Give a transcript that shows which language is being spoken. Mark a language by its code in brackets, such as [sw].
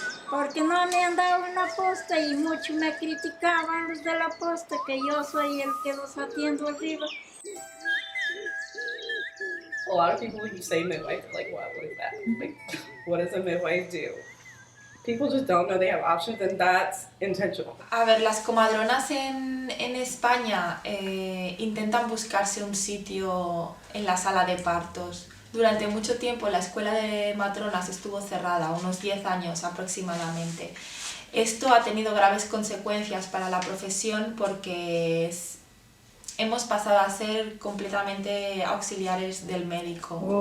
[es] Porque no me han dado una posta y mucho me criticaban los de la posta que yo soy el que los atiendo arriba. [en] A lot of people, when you say midwife, are like, what is that? Like, what does a midwife do? People just don't know they have options, and that's intentional. [es] A ver, las comadronas en España intentan buscarse un sitio en la sala de partos. Durante mucho tiempo la escuela de matronas estuvo cerrada, unos 10 años aproximadamente. Esto ha tenido graves consecuencias para la profesión porque hemos pasado a ser completamente auxiliares del médico.